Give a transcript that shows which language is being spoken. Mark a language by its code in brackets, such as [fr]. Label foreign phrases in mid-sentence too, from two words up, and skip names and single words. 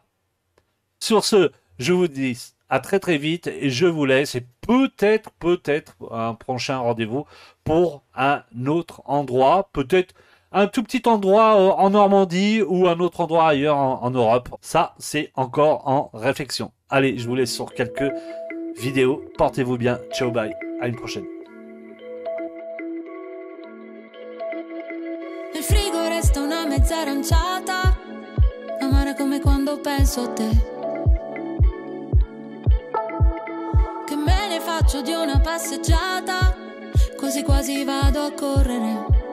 [fr] Sur ce, je vous dis à très vite et je vous laisse, et peut-être un prochain rendez-vous pour un autre endroit, peut-être un tout petit endroit en Normandie ou un autre endroit ailleurs en Europe. Ça, c'est encore en réflexion. Allez, je vous laisse sur quelques vidéos. Portez-vous bien. Ciao, bye. À une prochaine. [it] Nel frigo resta una mezza aranciata, amara come quando penso a te. Che me ne faccio di una passeggiata, quasi quasi vado a correre.